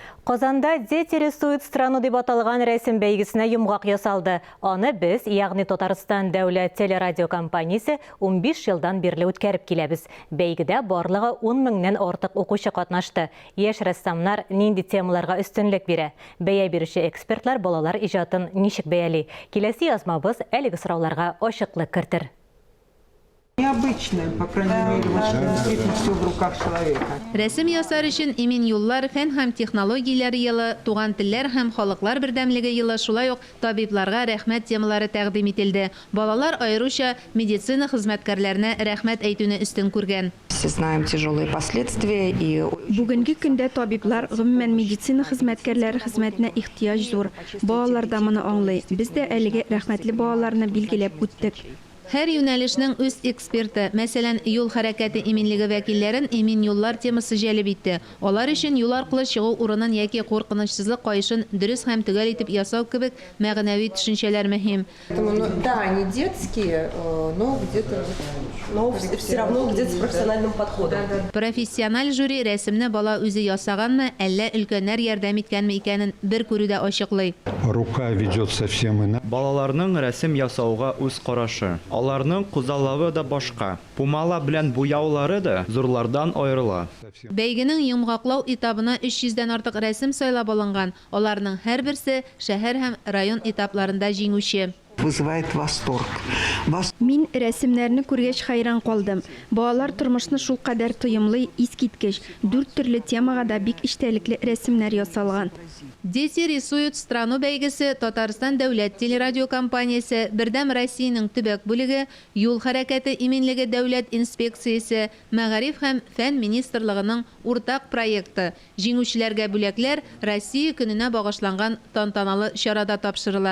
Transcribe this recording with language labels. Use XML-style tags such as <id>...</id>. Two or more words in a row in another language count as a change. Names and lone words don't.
<tt>Казанда «Дети рисуют страну» деп аталган рәсем бәйгесенә йомгак ясалды. Аны без, ягъни Татарстан дәүләт телерадиокомпаниясе 15 елдан бирле үткәреп киләбез. Бәйгедә барлыгы 10 меңнән артык укучы катнашты. Яшь рәссамнар нинди темаларга өстенлек бирә? Бәя бирүче экспертлар балалар иҗатын ничек бәяли? Киләсе язмабыз әлеге сорауларга ачыклык кертер.</tt> <ru>Необычное, по крайней мере, действительно все в руках человека.</ru> <tt>Рәсем ясар өчен Имин юллар, фән һәм технологияләр елы, туган телләр һәм халыклар бердәмлеге елы, шулай ук табибларга рәхмәт темалары тәкъдим ителде. Балалар аеруча медицина хезмәткәрләренә рәхмәт әйтүне өстен күргән.</tt> <ru>Все знаем тяжелые последствия и</ru> <tt>Бүгенге көндә табиблар, гомумән медицина хезмәткәрләре хезмәтенә ихтыяҗ зур. Балалар да моны аңлый. Без дә әлеге рәхмәтле балаларны билгеләп үттек. Һәр юнәлешнең үз эксперты, мәсәлән, юл хәрәкәте иминлеге вәкилләрен Имин юллар темасы җәлеп итте. Алар өчен юл аркылы чыгу урынын яки куркынычсызлык каешын дөрес һәм төгәл итеп ясау кебек мәгънәви төшенчәләр мөһим.</tt> <ru>Да, они детские, но где-то все равно где-то с профессиональным подходом.</ru> <tt>Профессиональ жюри рәсемне бала үзе ясаганмы, әллә өлкәннәр ярдәм иткәнме икәнен бер күрүдә ачыклый.</tt> <ru>Рука ведет совсем иначе.</ru> <tt>Балаларның рәсем ясауга үз карашы. Аларның кузаллавы да башка. Пумала белән буяулары да зурлардан аерыла. Бәйгенең йомгаклау этабына 300-дән артык рәсем сайлап алынган. Аларның һәрберсе шәһәр һәм район этапларында җиңүче.</tt> <ru>вызывает восторг.</ru> <tt>Мин рәсемнәрне күргәч хайран калдым. Балалар тормышны шул кадәр тоемлы, искиткеч, 4 төрле темага да бик иштәлекле рәсемнәр ясалган. Дети рисуют страну бәйгесе Татарстан дәүләт телерадиокомпаниясе, Бердәм Россиянең төбәк бүлеге, юл хәрәкәте иминлеге дәүләт инспекциясе, Мәгариф һәм фән министрлыгының уртак проекты. Җиңүчеләргә бүләкләр Россия көненә багышланган тантаналы чарада тапшырыла.</tt>